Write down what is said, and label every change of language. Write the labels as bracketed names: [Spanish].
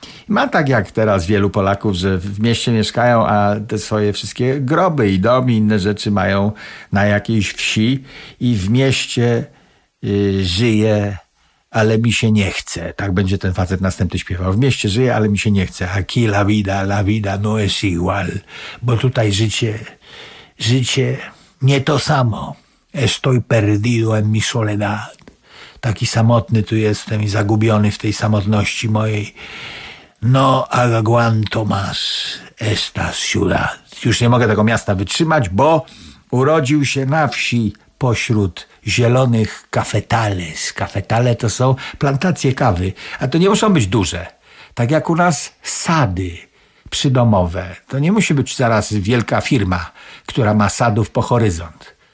[Polish] Ma tak jak teraz wielu Polaków, że w mieście mieszkają, a te swoje wszystkie groby i domy i inne rzeczy mają na jakiejś wsi. I w mieście żyje, ale mi się nie chce. Tak będzie ten facet następny śpiewał. W mieście żyje, ale mi się nie chce. [Spanish] Aquí la vida no es igual. [Polish] Bo tutaj życie nie to samo. [Spanish] Estoy perdido en mi soledad. [Polish] Taki samotny tu jestem i zagubiony w tej samotności mojej. [Spanish] No aguanto más esta ciudad. [Polish] Już nie mogę tego miasta wytrzymać, bo urodził się na wsi pośród zielonych cafetales. Cafetale to są plantacje kawy, a to nie muszą być duże. tak jak u nas sady przydomowe. To nie musi być zaraz wielka firma, która ma sadów po horyzont.